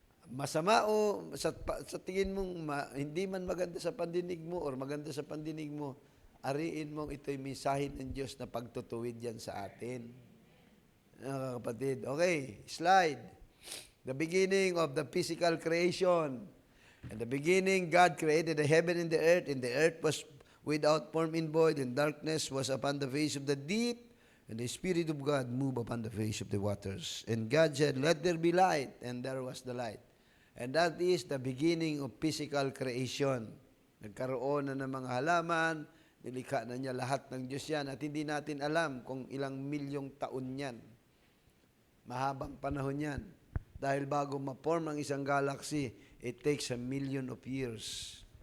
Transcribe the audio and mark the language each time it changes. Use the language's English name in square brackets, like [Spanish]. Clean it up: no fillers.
[Filipino] Masama o sa tingin mong hindi man maganda sa pandinig mo or maganda sa pandinig mo, ariin mong ito'y mensahe ng Diyos na pagtutuwid yan sa atin. Kapatid. Okay, slide. [English] The beginning of the physical creation. In the beginning, God created the heaven and the earth was without form and void, and darkness was upon the face of the deep, and the Spirit of God moved upon the face of the waters. And God said, let there be light, and there was the light. And that is the beginning of physical creation. [Filipino] Nagkaroon na ng mga halaman, nilikha na niya lahat ng Diyos yan, at hindi natin alam kung ilang milyong taon yan. Mahabang panahon yan. Dahil bago ma-form ang isang galaxy, [English] it takes 1,000,000 of years.